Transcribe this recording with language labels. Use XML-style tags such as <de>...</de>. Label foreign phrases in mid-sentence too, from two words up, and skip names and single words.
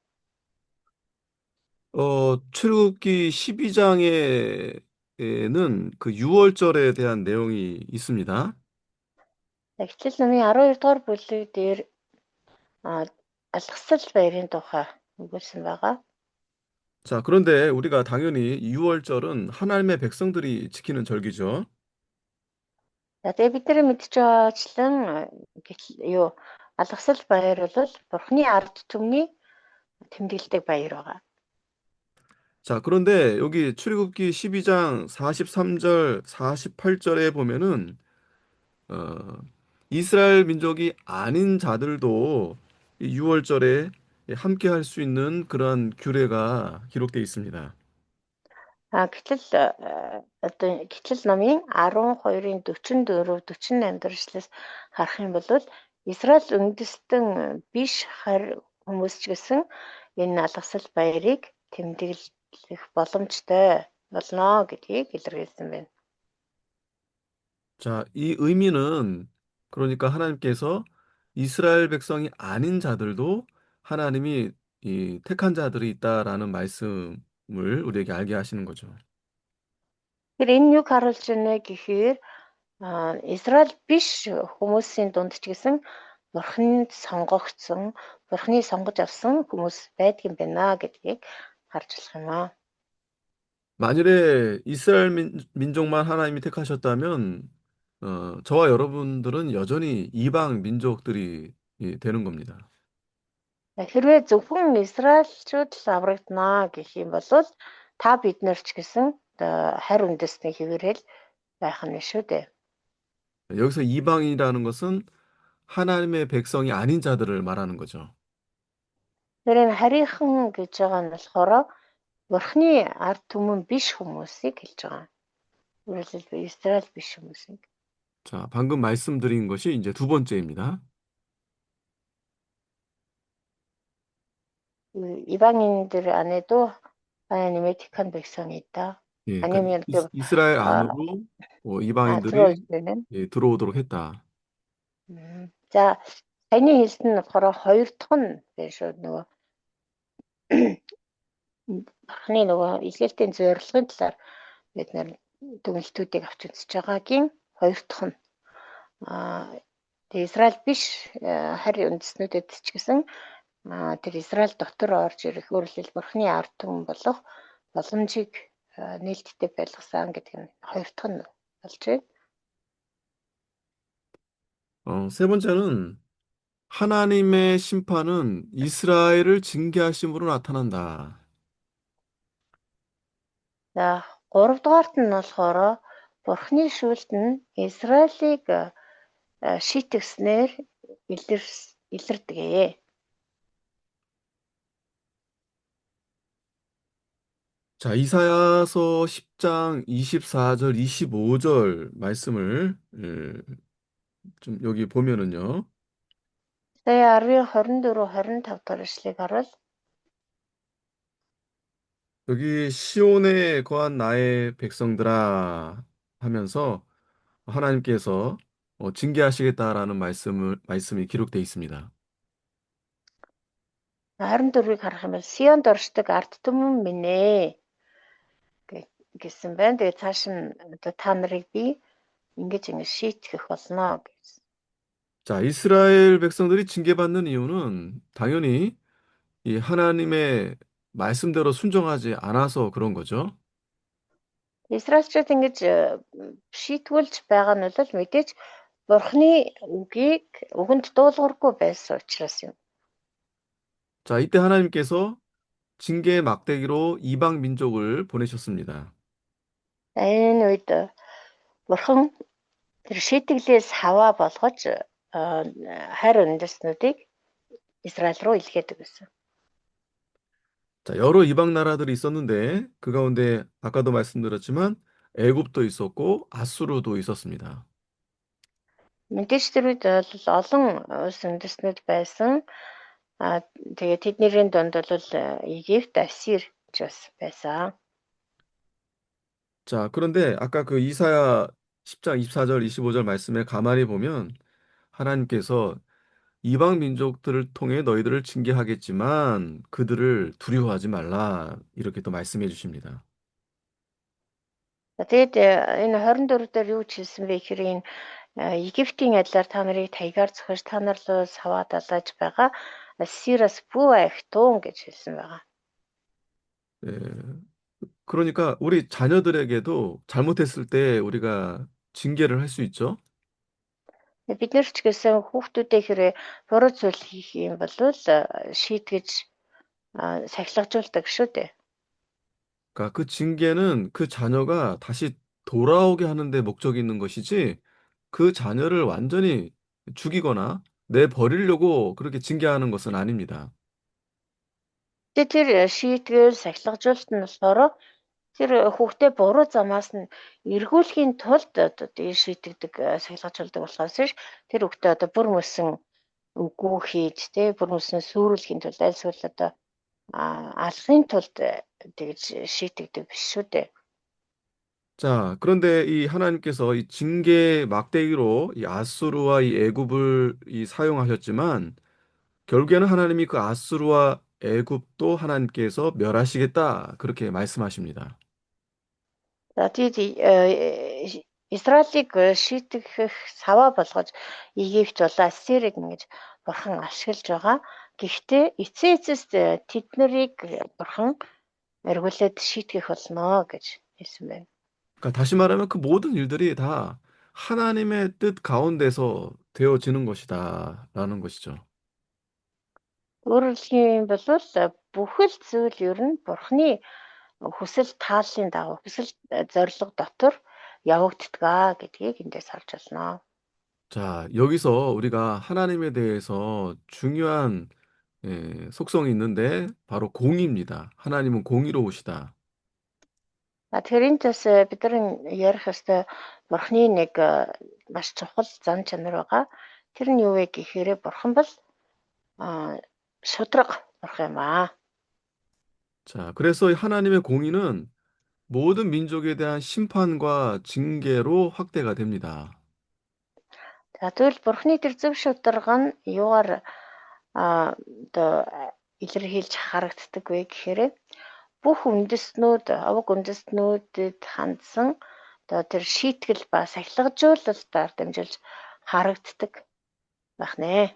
<ko>출애굽기 12장에는 그 유월절에 대한 내용이 있습니다.</ko> <mn>Эхлэл номын 12 дугаар бүлэг дээр алгасал баярын тухай өгүүлсэн байгаа.</mn> <ko>자, 그런데 우리가 당연히 유월절은 하나님의 백성들이 지키는 절기죠.</ko> <mn>За тэгээ бид нар мэдж байгаачлан юу алгасал баяр бол Бурханы ард түмний тэмдэглэдэг баяр байгаа.</mn> <ko>자, 그런데 여기 출애굽기 12장 43절, 48절에 보면은 어, 이스라엘 민족이 아닌 자들도 이 유월절에 함께 할 수 있는 그런 규례가 기록되어 있습니다.</ko> <mn>Гэтэл одоо Гэтэл номын 12-ын 44, 48 дээр ишлээс харах юм бол Израиль үндэстэн биш харь хүмүүс ч гэсэн энэ алгасал баярыг тэмдэглэх боломжтой болно гэдгийг илэрхийлсэн байна.</mn> <ko>자, 이 의미는 그러니까 하나님께서 이스라엘 백성이 아닌 자들도 하나님이 이 택한 자들이 있다라는 말씀을 우리에게 알게 하시는 거죠.</ko> <mn>Тэгэхээр энэ юг харуулж байна гэхээр Израиль биш хүмүүсийн дунд ч гэсэн Бурханд сонгогдсон, Бурханы сонгож авсан хүмүүс байдаг юм байна гэдгийг харж болох юм аа.</mn> <ko>만일에 이스라엘 민족만 하나님이 택하셨다면 저와 여러분들은 여전히 이방 민족들이 되는 겁니다.</ko> <mn>Хэрвээ зөвхөн Израильчууд л аврагдана гэх юм бол та бид нар ч гэсэн харь үндэстний хэвээрэл байх нь шүү дээ.</mn> <ko>여기서 이방이라는 것은 하나님의 백성이 아닌 자들을 말하는 거죠.</ko> <mn>Тэр энэ харийнхан гэж байгаа нь болохоор Бурханы ард түмэн биш хүмүүсийг хэлж байгаа. Өөрөлдөл Израиль биш хүмүүсийг.</mn> <ko>자, 방금 말씀드린 것이 이제 두 번째입니다. 이방인들 안에도 하나님의 택한 백성이 있다. 예, 그러니까 아니면 좀 이스라엘 안으로 들어올 이방인들이 때는 들어오도록 했다.</ko> <mn>За саяны хэлсэн нь болохоор хоёр дахь нь биш үү нөгөө Бурхны нөгөө илгээлтийн зорилгын талаар бид нэр дүгнэлтүүдийг авч үзэж байгаагийн хоёр дахь нь Израиль биш харь үндэстнүүдэд ч гэсэн тэр Израиль дотор орж ирэх өөрөлдөл Бурхны ард түмэн болох боломжийг нээлттэй байлгасан гэдэг нь хоёр дахь нь болж байна.</mn> <ko>세 번째는 하나님의 심판은 이스라엘을 징계하심으로 나타난다.</ko> <mn>За 3 дугаарт нь болохоор Бурхны шүүлт нь Израилийг шийтгснээр илэрдэг.</mn> <ko>자, 이사야서 10장 24절, 25절 말씀을 좀 여기 보면은요.</ko> <mn>Сая 10-ийн 24, 25 дахь эшлэгийг харвал</mn> <ko>여기 시온에 거한 나의 백성들아 하면서 하나님께서 징계하시겠다라는 말씀이 기록되어 있습니다.</ko> <mn>24-ийг харах юм бол Сионд оршдог ард түмэн минь ээ гэсэн байна. Тэгээд цааш нь одоо та нарыг би ингэж шийтгэх болно гэсэн.</mn> <ko>자, 이스라엘 백성들이 징계받는 이유는 당연히 이 하나님의 말씀대로 순종하지 않아서 그런 거죠.</ko> <mn>Израильчууд ингэж шийтгүүлж байгаа нь бол мэдээж Бурхны үгэнд дуулуургүй байсан учраас юм.</mn> <ko>자, 이때 하나님께서 징계의 막대기로 이방 민족을 보내셨습니다.</ko> <mn>Энэ үед Бурхан тэр шийтгэлээс хаваа болгож хайр үндэстнүүдийг Израиль руу илгээдэг гэсэн.</mn> <ko>자, 여러 이방 나라들이 있었는데 그 가운데 아까도 말씀드렸지만 애굽도 있었고 아수르도 있었습니다.</ko> <mn>Мэдээж тэр үед бол олон улс үндэстнүүд байсан. Тэгээ тэдний донд бол Египт, Ассир ч бас байсан.</mn> <ko>자, 그런데 아까 그 이사야 10장 24절, 25절 말씀에 가만히 보면 하나님께서 이방 민족들을 통해 너희들을 징계하겠지만 그들을 두려워하지 말라. 이렇게 또 말씀해 주십니다.</ko> <mn>Тэгээд энэ 24 дээр юу ч хэлсэн бэ гэхээр энэ Египтийн адилаар та нарыг таягаар зохиж та нар руу саваа далааж байгаа Ассираас бүү ахтун гэж хэлсэн байгаа.</mn> <ko>예, 그러니까 우리 자녀들에게도 잘못했을 때 우리가 징계를 할 수 있죠.</ko> <mn>Бид нар ч гэсэн хүүхдүүдээ хэрэг буруу зүйл хийх юм бол шийтгэж сахилгажуулдаг шүү дээ.</mn> <ko>그러니까 그 징계는 그 자녀가 다시 돌아오게 하는 데 목적이 있는 것이지 그 자녀를 완전히 죽이거나 내버리려고 그렇게 징계하는 것은 아닙니다.</ko> <mn>Тэр шийтгэл сахилгажуулалт нь болохоор тэр хүүхдээ буруу замаас нь эргүүлэхийн тулд одоо тийм шийдэгдэг сахилгажуулдаг болохоос тэр хүүхдээ одоо бүр мөсөн үгүй хийж бүр мөсөн сүрүүлэхийн тулд альсвал одоо алахын тулд тэгж шийдэгдэг биш шүү дээ.</mn> <ko>자, 그런데 이 하나님께서 이 징계 막대기로 이 아수르와 이 애굽을 사용하셨지만 결국에는 하나님이 그 아수르와 애굽도 하나님께서 멸하시겠다 그렇게 말씀하십니다.</ko> <mn>За тэгээд Израилийг шийтгэх саваа болгож Египт болоо Ассирыг ингэж бурхан ашиглаж байгаа. Гэхдээ эцээ эцэст тэд нарыг бурхан эргүүлээд шийтгэх болно гэж хэлсэн байна.</mn> <ko>그러니까 다시 말하면 그 모든 일들이 다 하나님의 뜻 가운데서 되어지는 것이다라는 것이죠.</ko> <mn>Өөрөөр хэлбэл бүхэл зүйл ер нь бурханы хүсэл тааллын дагуу хүсэл зорилго дотор явагддаг гэдгийг эндээс харж байна.</mn> <ko>자, 여기서 우리가 하나님에 대해서 중요한 속성이 있는데 바로 공의입니다. 하나님은 공의로우시다.</ko> <mn>Тэгэхээр энэ бас бидний ярих ёстой бурхны нэг маш чухал зан чанар байгаа. Тэр нь юу вэ гэхээр бурхан бол шудраг бурхан юм аа.</mn> <ko>자, 그래서 하나님의 공의는 모든 민족에 대한 심판과 징계로 확대가 됩니다.</ko> <mn>За тэгвэл бурхны тэр зөв шударга нь юугаар одоо илэрхийлж харагддаг вэ гэхээр бүх үндэстнүүд, аваг үндэстнүүдэд хандсан одоо тэр шийтгэл ба сахилгажуулалтаар дамжуулж харагддаг байх нэ.</mn>